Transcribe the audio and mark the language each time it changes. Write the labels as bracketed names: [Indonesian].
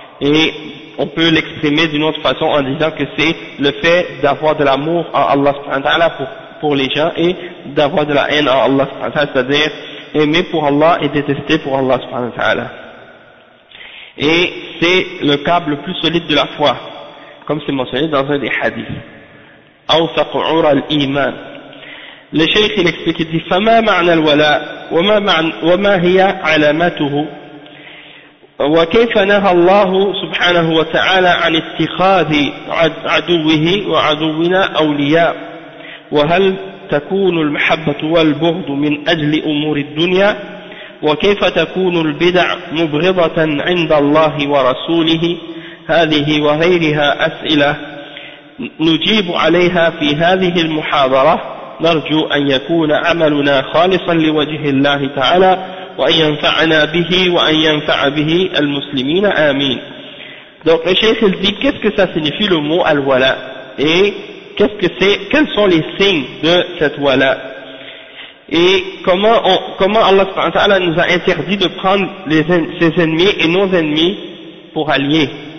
[French] Et on peut l'exprimer d'une autre façon en disant que c'est le fait d'avoir de l'amour à Allah subhanahu wa ta'ala pour les gens, et d'avoir de la haine à Allah subhanahu wa ta'ala, c'est-à-dire aimer pour Allah et détester pour Allah subhanahu wa ta'ala. Et c'est le câble le plus solide de la foi, comme c'est mentionné dans un des hadiths. [Arabic] Awsaqu'ura al-iman. [French] Le Cheikh il explique, il dit [Arabic] « فَمَا مَعْنَا الْوَلَاء وَمَا هِيَا عَلَامَتُهُ وَكَيْفَ نَهَى اللَّهُ سُبْحَانَهُ وَتَعَالَى عَنْ اتِّخَاذِ عَدُوِّهِ وَعَدُوِّنَا أَوْلِيَاءُ وهل تكون المحبة والبغض من أجل أمور الدنيا؟ وكيف تكون البدع مبغضة عند الله ورسوله؟ هذه وغيرها أسئلة نجيب عليها في هذه المحاضرة، نرجو أن يكون عملنا خالصا لوجه الله تعالى وأن ينفعنا به وأن ينفع به المسلمين آمين. [French] Donc le Cheikh il dit qu'est-ce que ça signifie le mot al-wala, quels sont les signes de cette wala, et comment Allah subhanahu wa ta'ala nous a interdit de prendre ses ennemis et nos ennemis pour alliés.